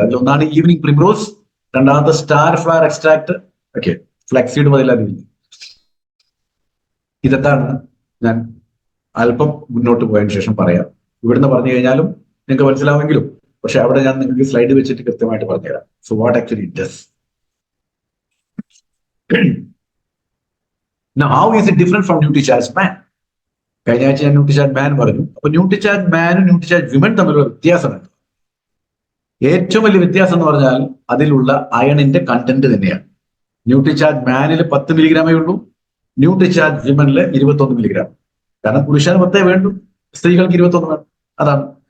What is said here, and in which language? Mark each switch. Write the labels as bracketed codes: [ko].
[ml] അതിലൊന്നാണ് evening primrose, രണ്ടാമത്തെ star flower extract, okay, flaxseed മുതലാതില്ല. ഇതെന്താണ് ഞാൻ അല്പം മുന്നോട്ട് പോയതിനു ശേഷം പറയാം. ഇവിടുന്ന് പറഞ്ഞു കഴിഞ്ഞാലും നിങ്ങൾക്ക് മനസ്സിലാവുമെങ്കിലും, പക്ഷെ അവിടെ ഞാൻ നിങ്ങൾക്ക് സ്ലൈഡ് വെച്ചിട്ട് കൃത്യമായിട്ട് പറഞ്ഞുതരാം. [en] So what actually it does. Now, how is it different from Nutricharge Man? [ml] കഴിഞ്ഞ ആഴ്ച ഞാൻ ന്യൂട്രിചാർജ് മാൻ പറഞ്ഞു. അപ്പൊ ന്യൂട്രിചാർജ് മാനും ന്യൂട്രിചാർജ് വിമൻ തമ്മിലുള്ള വ്യത്യാസമുണ്ട്. ഏറ്റവും വലിയ വ്യത്യാസം എന്ന് പറഞ്ഞാൽ അതിലുള്ള അയണിന്റെ കണ്ടന്റ് തന്നെയാണ്. ന്യൂട്രിചാർജ് മാനിൽ 10 മില്ലിഗ്രാമേ ഉള്ളൂ, ന്യൂട്രിചാർജ് വിമനിൽ 21 മില്ലിഗ്രാം. കാരണം പുരുഷന് 10 വേണ്ടു, സ്ത്രീകൾക്ക് 21 വേണം. അതാണ്.